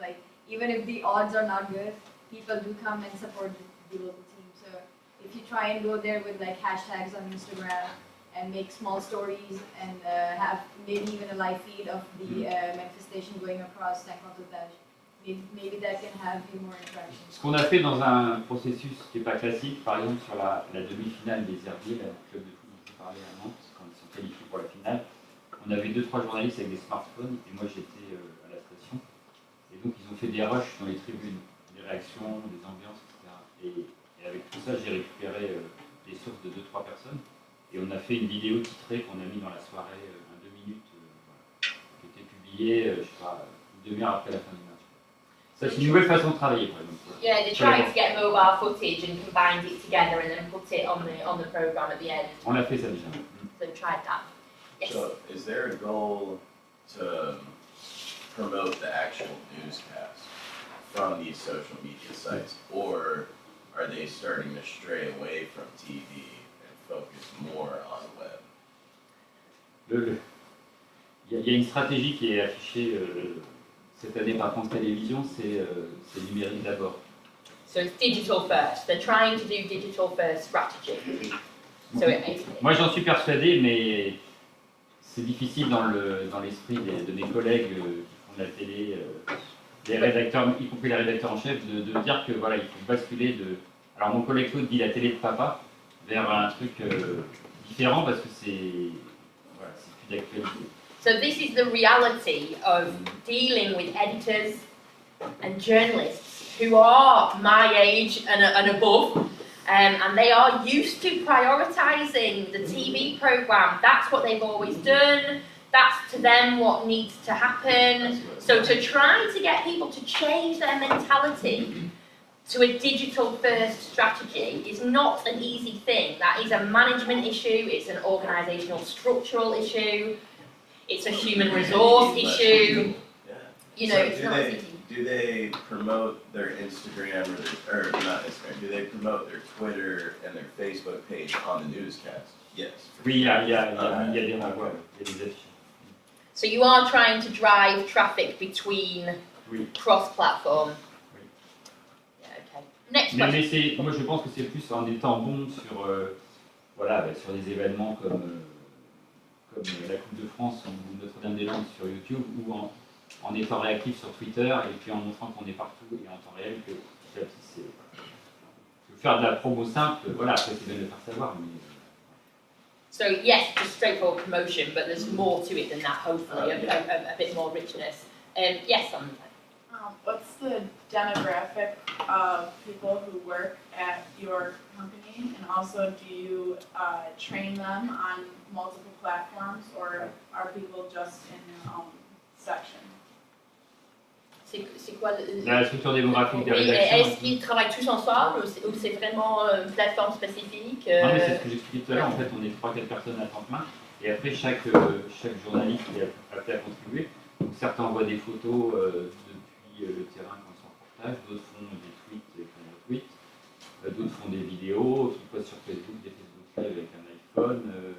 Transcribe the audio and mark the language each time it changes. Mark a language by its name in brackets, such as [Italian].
[English] Like even if the odds are not good, people do come and support the local team. So if you try and go there with like hashtags on Instagram and make small stories and have maybe even a live feed of the manifestation going across Saint-Quentin, maybe that can have you more interaction. [French] Ce qu'on a fait dans un processus qui n'est pas classique, par exemple sur la demi-finale des Herbiers, le club de foot dont je parlais à Nantes, quand ils sont qualifiés pour la finale, on avait 2-3 journalistes avec des smartphones et moi j'étais à la station. Et donc ils ont fait des rushs dans les tribunes, des réactions, des ambiances, etc. Et avec tout ça, j'ai récupéré les sources de 2-3 personnes et on a fait une vidéo titrée qu'on a mis dans la soirée, 2 minutes, voilà, qui était publiée, je sais pas, une demi-heure après la fin du match. Ça, c'est une nouvelle façon de travailler, par exemple. [English] Yeah, they tried to get mobile footage and combined it together and then put it on the program at the end. [French] On l'a fait ça déjà. [English] So tried that. Yes. So, is there a goal to promote the actual newscast from these social media sites, or are they starting to stray away from TV and focus more on the web? [French] Il y a une stratégie qui est affichée cette année par France Télévisions, c'est numérique d'abord. [English] So it's digital first. They're trying to do digital first strategy. So [French] Moi j'en suis persuadé, mais c'est difficile dans l'esprit de mes collègues qui font de la télé, les rédacteurs, y compris les rédacteurs en chef, de dire que voilà, il faut basculer de. Alors mon collègue Claude dit la télé de papa vers un truc différent parce que c'est plus d'actualité. [English] So this is the reality of dealing with editors and journalists who are my age and above, and they are used to prioritising the TV programme. That's what they've always done. That's to them what needs to happen. So to try to get people to change their mentality to a digital first strategy is not an easy thing. That is a management issue, it's an organisational structural issue. It's a human resource issue. Yeah. You know, So it's not easy. do they promote their Instagram or not Instagram? Do they promote their Twitter and their Facebook page on the newscast? Yes. [French] Oui, il y a des renvois, il y a des affiches. [English] So you are trying to drive traffic between [French] Oui. [English] cross-platform. [French] Oui. [English] Yeah, okay. Next question. [French] Moi je pense que c'est plus en étant bon sur, voilà, sur des événements comme la Coupe de France ou Notre-Dame-des-Landes sur YouTube, ou en étant réactif sur Twitter et puis en montrant qu'on est partout et en temps réel que petit à petit c'est faire de la promo simple, voilà, après c'est bien de le faire savoir. Mais... [English] So yes, just straightforward promotion, but there's more to it than that, hopefully, a bit more richness. Yes, What's the demographic of people who work at your company? And also, do you train them on multiple platforms, or are people just in their own section? [French] C'est quoi La structure démographique des Oui, rédactions. est-ce qu'ils travaillent tous ensemble ou c'est vraiment une plateforme spécifique Non, mais c'est ce que j'expliquais tout à l'heure. En fait, on est 3-4 personnes à temps plein. Et après, chaque journaliste est appelé à contribuer. Donc, certains envoient des photos depuis le terrain quand ils sont en reportage, d'autres font des tweets et qu'on retweet, d'autres font des vidéos qui postent sur Facebook, des Facebook Live avec un iPhone.